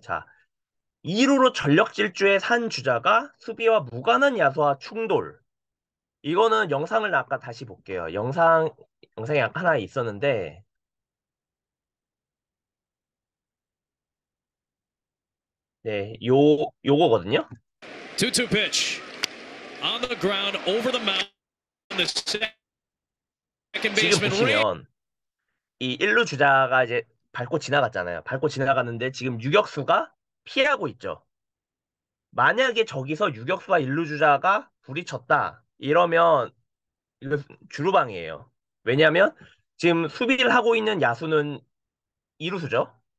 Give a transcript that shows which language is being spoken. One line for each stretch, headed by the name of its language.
Korean: 자, 2루로 전력 질주에 산 주자가 수비와 무관한 야수와 충돌. 이거는 영상을 아까 다시 볼게요. 영상이 아까 하나 있었는데, 네, 요거거든요.
English: 2-2 pitch on the ground over the mound. The second
Korean: 지금
English: baseman ran.
Korean: 보시면, 이 1루 주자가 이제 밟고 지나갔잖아요. 밟고 지나갔는데 지금 유격수가 피하고 있죠. 만약에 저기서 유격수와 1루 주자가 부딪혔다. 이러면 이거 주루방이에요. 왜냐하면 지금 수비를 하고 있는 야수는 2루수죠.